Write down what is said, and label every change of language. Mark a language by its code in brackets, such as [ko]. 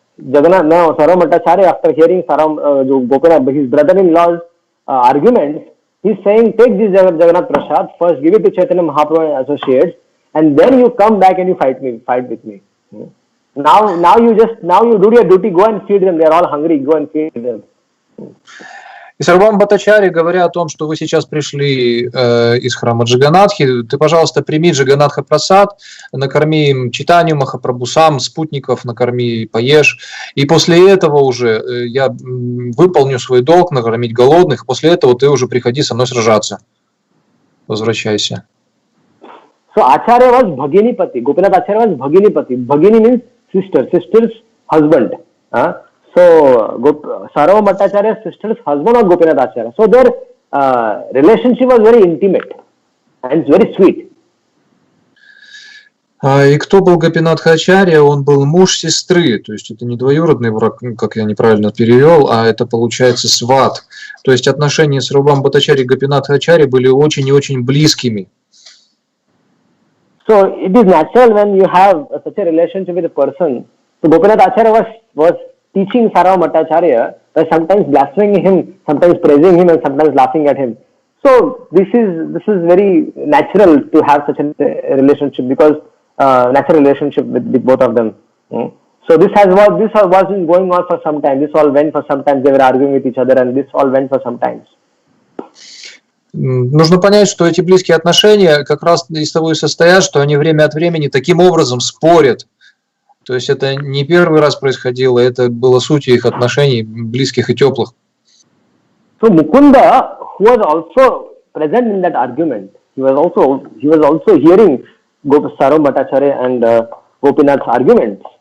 [en] Now Sarvabhauma Bhattacharya, after hearing Gopinath, his brother-in-law's arguments, he's saying, take this Jagannath Prasad, first give it to Chaitanya Mahaprabhu and associates, and then you come back and you fight with me. Now you do your duty, go and feed them. They are all hungry, go and feed them. [ru] И Сарвабхаума Бхаттачарья, говоря о том, что вы сейчас пришли из храма Джаганатхи, ты, пожалуйста, прими Джаганатха Прасад, накорми читанию Махапрабху, сам спутников накорми, поешь. И после этого уже я выполню свой долг, накормить голодных, после этого ты уже приходи со мной сражаться. Возвращайся. [en] So Acharya was Bhaginipati. Gopinath Acharya was Bhaginipati. Bhagini means sister's husband. So Sarvabhauma Bhattacharya's sister's husband was Gopinath Acharya. So their relationship was very intimate and it's very sweet. [ru] И кто был Гопинатха Ачарья? Он был муж сестры, то есть это не двоюродный брак, как я неправильно перевел, а это получается сват. То есть отношения Сарвабхаума Бхаттачарьи и Гопинатха Ачарьи были очень и очень близкими. [en] So it is natural when you have such a relationship with a person. So Gopinath Acharya was teaching Sarvabhauma Bhattacharya by sometimes blaspheming him, sometimes praising him, and sometimes laughing at him. So this is very natural to have such a relationship because natural relationship with both of them. So this was going on for some time. This all went for some time. They were arguing with each other, and this all went for some time. [ru] Нужно понять, что эти близкие отношения как раз из того и состоят, что они время от времени таким образом спорят. То есть это не первый раз происходило, это было сутью их отношений, близких и теплых. [en] So Mukunda, who was also present in that argument, he was also hearing Sarvabhauma Bhattacharya and Gopinath's arguments.